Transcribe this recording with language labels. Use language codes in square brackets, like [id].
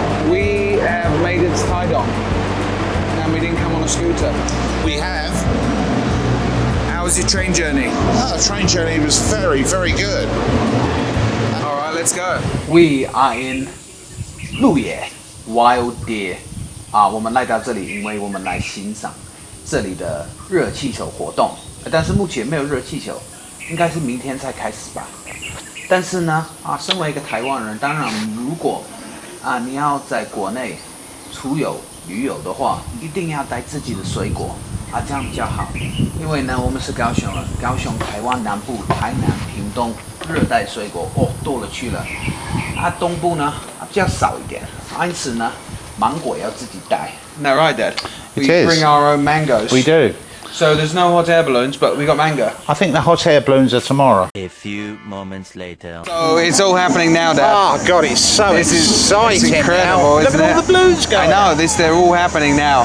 [en] We have made it to Taidong. And we didn't come on a scooter. We have. How was your train journey? The train journey was very, very good. Alright, let's go. We are in 鹿野 Wild Deer. [zh] 我们来到这里，因为我们来欣赏这里的热气球活动。但是目前没有热气球，应该是明天才开始吧。但是呢，身为一个台湾人，当然如果你要在国内出游旅游的话，一定要带自己的水果这样比较好。因为呢，我们是高雄人，高雄台湾南部，台南、屏东热带水果多了去了。东部呢比较少一点，因此呢，芒果要自己带。 [en] No, right, Dad. We bring our own mangoes. We do. So there's no hot air balloons, but we got mango. I think the hot air balloons are tomorrow. A few moments later. So it's all happening now, Dad. Oh God, it's so exciting! It's incredible, Look isn't at all it? the balloons going. I know they're all happening now.